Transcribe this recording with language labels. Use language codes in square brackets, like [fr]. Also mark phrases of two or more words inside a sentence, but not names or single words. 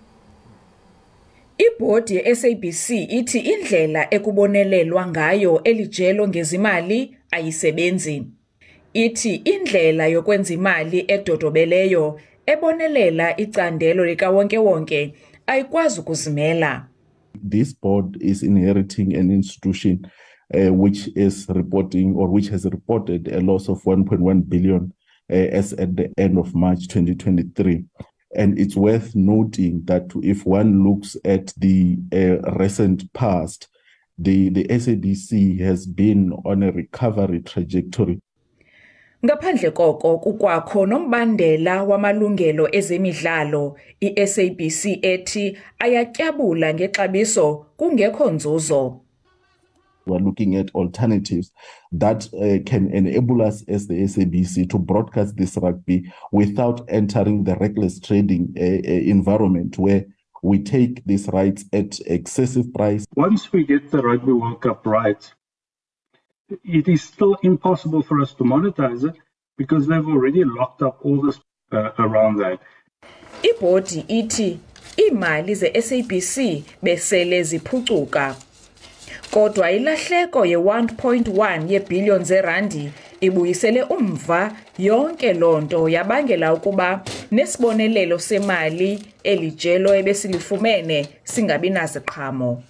[xh] Ibhodi ye-SABC ithi indlela ekubonelelwa ngayo elijelo ngezimali ayisebenzi. Ithi indlela yokwenza imali edodobeleyo ebonelela icandelo likawonke-wonke ayikwazi ukuzimela. [en] This board is inheriting an institution which is reporting or which has reported a loss of 1.1 billion as at the end of March 2023. And it's worth noting that if one looks at the recent past, the SABC has been on a recovery trajectory. [xh] Ngaphandle koko kukwakho nombandela wamalungelo ezemidlalo, i-SABC ethi ayatyabula ngexabiso kungekho nzuzo. [en] We're looking at alternatives that can enable us as the SABC to broadcast this rugby without entering the reckless trading environment where we take these rights at excessive price. Once we get the Rugby World Cup right, it is still impossible for us to monetize it because they've already locked up all this around that. [xh] Ibhodi ithi imali ze-SABC besele ziphucuka. Kodwa ilahleko ye-1.1 yeebhiliyoni zerandi ibuyisele umva yonke lonto yabangela ukuba nesibonelelo semali elijelo ebesilifumene singabi naziqhamo.